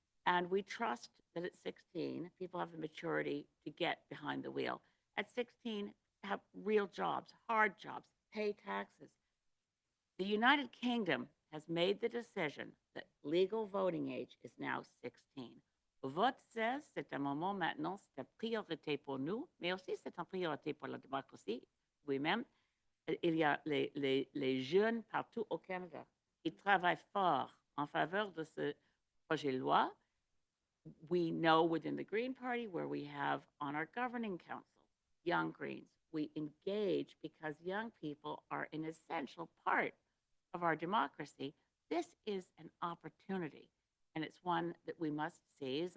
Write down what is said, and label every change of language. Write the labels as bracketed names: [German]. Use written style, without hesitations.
[English] And we trust that at 16, people have the maturity to get behind the wheel. At 16, have real jobs, hard jobs, pay taxes. The United Kingdom has made the decision that legal voting age is now 16. [French] Vote 16, c'est un moment maintenant, c'est une priorité pour nous, mais aussi c'est une priorité pour la démocratie. Oui-même, il y a les jeunes partout au Canada. Ils travaillent fort en faveur de ce projet de loi. [English] We know within the Green Party, where we have on our governing council young Greens. We engage because young people are an essential part of our democracy. This is an opportunity, and it's one that we must seize.